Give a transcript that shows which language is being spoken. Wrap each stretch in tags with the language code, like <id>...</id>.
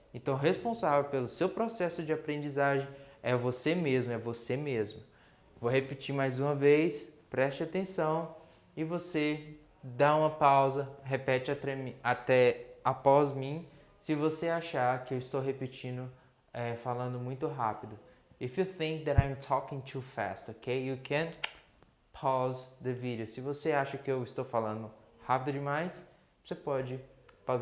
<pt>Então, responsável pelo seu processo de aprendizagem é você mesmo, Vou repetir mais uma vez, preste atenção e você dá uma pausa, repete até após mim, se você achar que eu estou repetindo, falando muito rápido.</pt> <en>If you think that I'm talking too fast, okay? You can pause the video.</en> <pt>Se você acha que eu estou falando rápido demais, você pode pausar</pt>